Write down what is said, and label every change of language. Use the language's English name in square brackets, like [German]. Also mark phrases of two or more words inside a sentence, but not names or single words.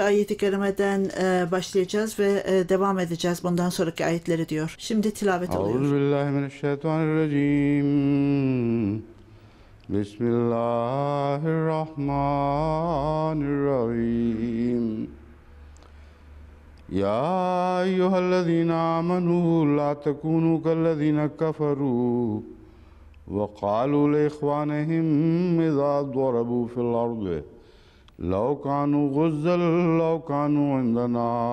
[Turkish] ayet-i kerimeden başlayacağız ve devam edeceğiz bundan sonraki ayetleri diyor. Şimdi tilavet oluyor. [Arabic] أعوذ بالله من الشيطان الرجيم. بسم الله الرحمن الرحيم. يا أيها الذين آمنوا لا تكونوا كالذين كفروا وقالوا لإخوانهم إذا ضربوا في الأرض لو كانوا غزا لو كانوا عندنا